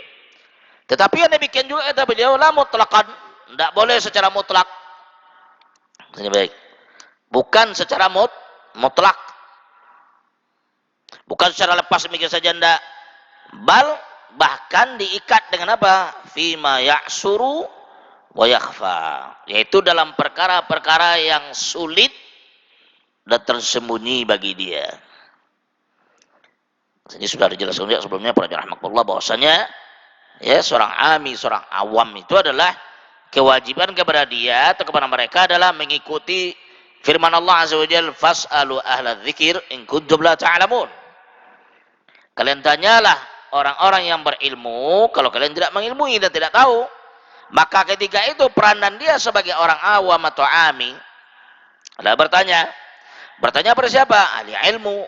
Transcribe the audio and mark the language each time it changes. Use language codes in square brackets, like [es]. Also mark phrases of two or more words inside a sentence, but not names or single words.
[id] Tetapi yang demikian juga kata beliau, [ar] la mutlaqan, [id] tidak boleh secara mutlak. Ini baik. Bukan secara mutlak. Bukan secara lepas demikian saja, tidak. Bahkan diikat dengan apa? [ar] Fima ya'suru wa yakhfa, [id] yaitu dalam perkara-perkara yang sulit dan tersembunyi bagi dia. Ini sudah dijelaskan juga sebelumnya para rahmatullah bahwasanya ya seorang seorang awam itu adalah kewajiban kepada dia atau kepada mereka adalah mengikuti firman Allah [ar] Azza wa Jalla, fas'alu ahla dzikir in kuntum la ta'lamun. [id] Kalian tanyalah orang-orang yang berilmu kalau kalian tidak mengilmui dan tidak tahu. Maka ketika itu peranan dia sebagai orang awam atau ami adalah bertanya pada siapa? Ahli ilmu.